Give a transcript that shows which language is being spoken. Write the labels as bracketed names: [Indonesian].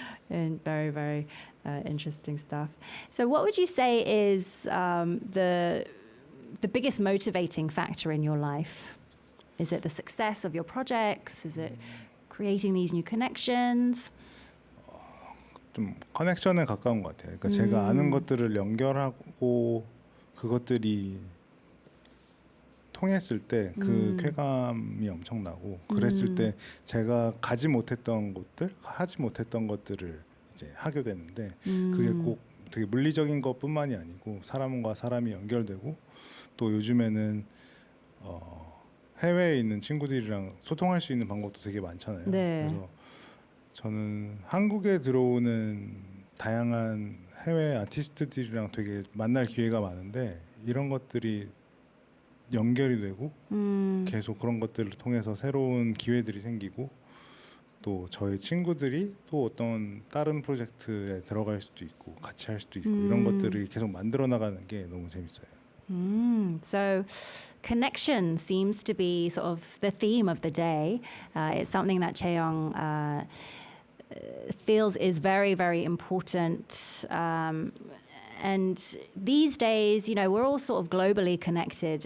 [English] And very, very interesting stuff. So what would you say is the biggest motivating factor in your life? Is it the success of your projects? Is it creating these new connections? [Korean] 좀 커넥션에 가까운 것 같아요. 그러니까 제가 아는 것들을 연결하고 그것들이 통했을 때 그 쾌감이 엄청나고 그랬을 때 제가 가지 못했던 것들, 하지 못했던 것들을 이제 하게 되는데 그게 꼭 되게 물리적인 것뿐만이 아니고 사람과 사람이 연결되고 또 요즘에는 해외에 있는 친구들이랑 소통할 수 있는 방법도 되게 많잖아요. 네. 그래서 저는 한국에 들어오는 다양한 해외 아티스트들이랑 되게 만날 기회가 많은데 이런 것들이 연결이 되고 계속 그런 것들을 통해서 새로운 기회들이 생기고 또 저희 친구들이 또 어떤 다른 프로젝트에 들어갈 수도 있고 같이 할 수도 있고 이런 것들을 계속 만들어 나가는 게 너무 재밌어요. [English] So connection seems to be sort of the theme of the day. It's something that Chaeyoung feels is very, very important. And these days, you know, we're all sort of globally connected.